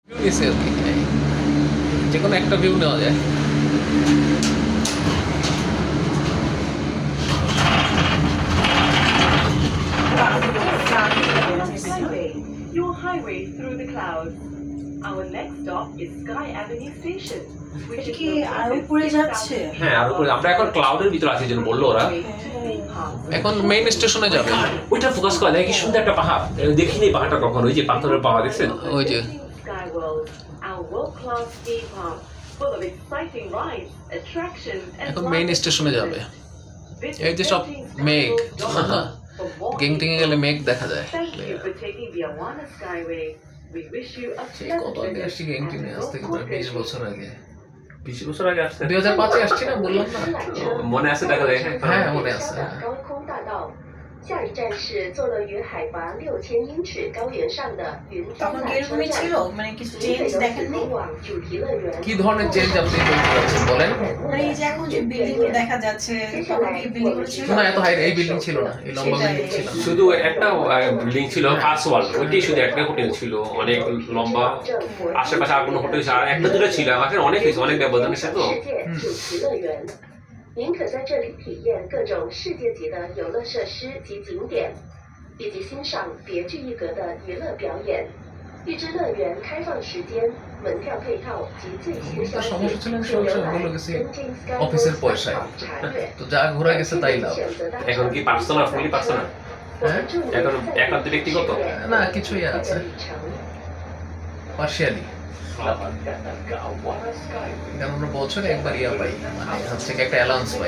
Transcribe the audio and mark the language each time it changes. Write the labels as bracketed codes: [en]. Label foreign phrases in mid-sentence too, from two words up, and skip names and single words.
[bn] যে কোনো একটা ভিউ নেওয়া যায়। [en] Your highway through the clouds. Our next stop is Sky Avenue Station. [bn] এটা কি আরো উপরে যাচ্ছে? হ্যাঁ, আর উপরে আমরা এখন ক্লাউডের ভিতরে আছি যেন বললো ওরা। এখন মেইন স্টেশনে যাবে। ওইটা ফোকাস করা যায়, কি সুন্দর একটা পাহাড়। দেখিনি পাহাড়টা কখনো, ওই যে পাথরের পাহাড় দেখছেন? ওই যে এখন মেইন স্টেশনে যাবে। এই যে সব মেঘ, গেংটিং এ গেলে মেঘ দেখা যায়। কত আগে আসছি গেংটিং এ, আজ থেকে প্রায় 20 বছর আগে। 20 বছর আগে আসছে। 2005 এ আসছি না, বললাম না? মনে আছে দেখা যায়? হ্যাঁ মনে আছে। [zh] 下一站是坐落于海拔6000英尺高原上的云天缆车站， [bn] মানে কিছু চেঞ্জ দেখেন নি? [zh] 通往主题乐园。 [bn] কি ধরনের চেঞ্জ আপনি বলতে চাচ্ছেন বলেন? মানে এই যে এখন যে বিল্ডিং দেখা যাচ্ছে, তখন কি বিল্ডিং গুলো ছিল? না, এত হাই এই বিল্ডিং ছিল না, এই লম্বা বিল্ডিং ছিল না। শুধু একটা বিল্ডিং ছিল, ফার্স্ট ওয়াল, ওইটাই শুধু একটা হোটেল ছিল, অনেক লম্বা। আশেপাশে আর কোনো হোটেল ছিল, আর একটা দুটো ছিল, আমাদের অনেক হয়েছে, অনেক ব্যবধান এসে তো। [zh] 主题乐园，您可在这里体验各种世界级的游乐设施及景点，以及欣赏别具一格的娱乐表演。预知乐园开放时间、门票配套及最新消息，请浏览 [bn] অফিসের পয়সায় তো যা ঘোরা গেছে তাই লাভ। এখন কি পার্সোনাল, [en] fully personal? [bn] এখন একান্ত ব্যক্তিগত না, কিছুই আছে পার্শিয়ালি। কারণ আমরা বছরে একবার ইয়া পাই, মানে হচ্ছে কি একটা অ্যালাউন্স পাই।